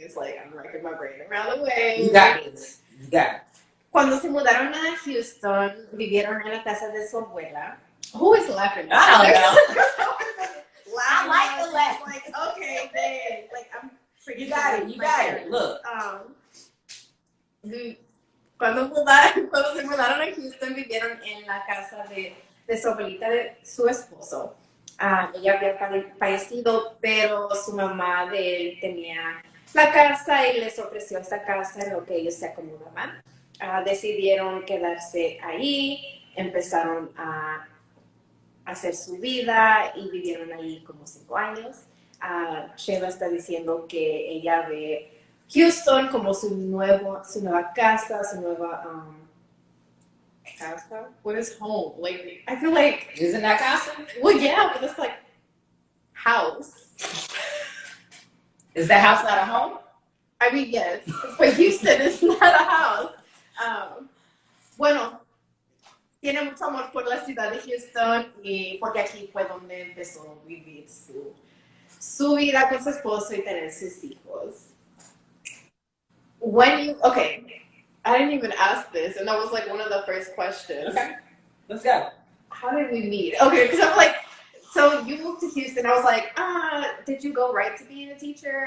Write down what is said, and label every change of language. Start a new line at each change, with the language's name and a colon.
English: It's like I'm racking my brain around the way. You got this. You got it.
Spanish: Cuando se mudaron a Houston, vivieron en la casa de su abuela.
English: Who is laughing? I don't know. I like the laugh. Like, okay, babe. Like, I'm freaking. You got it. You got it. Look.
Spanish: Cuando se mudaron a Houston, vivieron en la casa de su abuelita, de su esposo. Ella había fallecido, pero su mamá de él tenía la casa y les ofreció esa casa en lo que ellos se acomodaban. Decidieron quedarse ahí, empezaron a hacer su vida y vivieron ahí como 5 años. Shayla está diciendo que ella ve Houston como su nueva casa, su nueva casa.
English: What is home? Like, I feel like, Isn't that casa? well, yeah, but it's like house. Is that house not a home? I mean, yes, but Houston is not a house.
Spanish: Bueno, tiene mucho amor por la ciudad de Houston y porque aquí fue donde empezó a vivir su vida con su esposo y tener sus hijos.
English: Okay, I didn't even ask this, and that was like one of the first questions. Okay, let's go. How did we meet? Okay, because I'm like, so you moved to Houston. I was like, did you go right to being a teacher?